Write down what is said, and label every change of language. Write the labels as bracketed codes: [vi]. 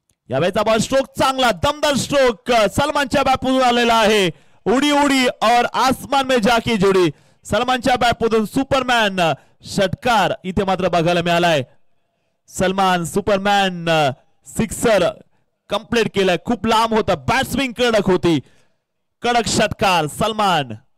[mr] यावेळेचा ball stroke चांगला, दमदार stroke सलमानच्या बॅटमधून आलेला आहे. [hi] उडी उडी और आसमान में जाके जुडी. [mr] सलमानच्या बॅटमधून सुपरमॅन षटकार इथे मात्र बघायला मिळालाय. सलमान सुपरमॅन सिक्सर कंप्लीट केलाय. खूप लांब होता, बॅट स्विंग कडक होती. कडक षटकार सलमान.